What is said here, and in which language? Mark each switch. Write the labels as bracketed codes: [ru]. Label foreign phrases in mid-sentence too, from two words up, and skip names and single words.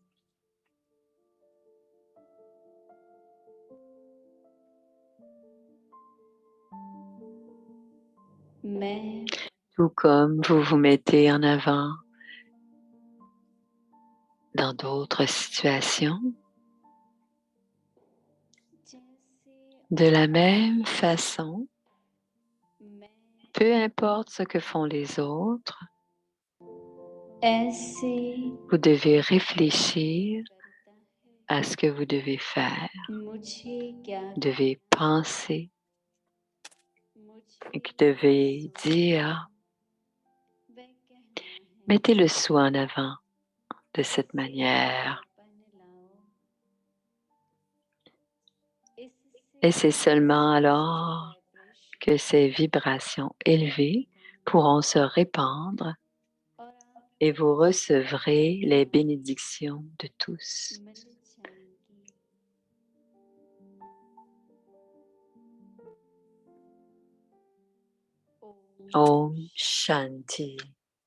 [fr] Tout comme vous vous mettez en avant dans d'autres situations, de la même façon, Peu importe ce que font les autres, [hi] ऐसे [fr] vous devez réfléchir à ce que vous devez faire, [hi] मुझे क्या [fr] devez penser [hi] मुझे [fr] et que devez dire, [hi] वह कहना है [fr] mettez le soi en avant de cette manière. [hi] बन लाओ [fr] Et [hi] इससे [fr] c'est seulement alors que ces vibrations élevées pourront se répandre [hi] और आप [fr] et vous recevrez les bénédictions de tous. [hi] मिल जाएंगी ओम ओम शांति.